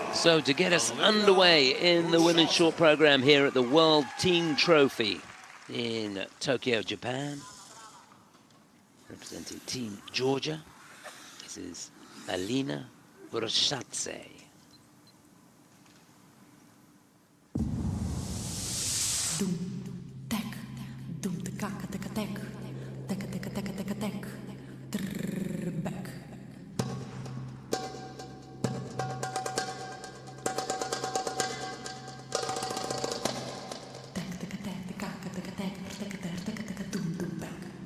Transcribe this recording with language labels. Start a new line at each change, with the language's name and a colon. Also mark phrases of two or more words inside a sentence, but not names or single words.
English: So to get us underway in the women's short program here at the World Team Trophy in Tokyo, Japan, representing Team Georgia, this is Alina Vroshatse. Tek, dum te kaka teka tek, teka teka teka teka tek, trrr back. Tek teka tek te kaka teka tek, teka teka teka teka dum dum back.